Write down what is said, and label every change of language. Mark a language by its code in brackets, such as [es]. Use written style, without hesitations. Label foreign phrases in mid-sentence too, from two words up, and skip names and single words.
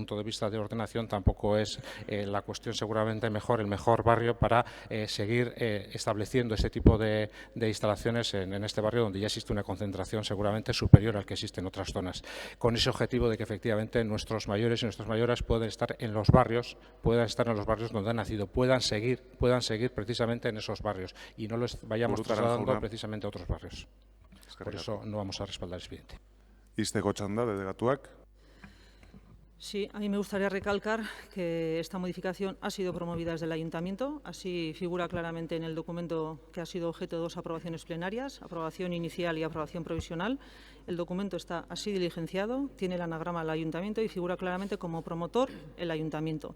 [es] punto de vista de ordenación tampoco es la cuestión seguramente mejor, el mejor barrio para seguir estableciendo este tipo de instalaciones en este barrio donde ya existe una concentración seguramente superior al que existe en otras zonas, con ese objetivo de que efectivamente nuestros mayores y nuestras mayoras puedan estar en los barrios donde han nacido, puedan seguir precisamente en esos barrios y no los vayamos trasladando precisamente a otros barrios. Por eso no vamos a respaldar el expediente. [eu] Izteko txanda, delegatuak. [es] Sí, a mí me gustaría recalcar que esta modificación ha sido promovida desde el Ayuntamiento, así figura claramente en el documento que ha sido objeto de dos aprobaciones plenarias, aprobación inicial y aprobación provisional. El documento está así diligenciado, tiene el anagrama del Ayuntamiento y figura claramente como promotor el Ayuntamiento.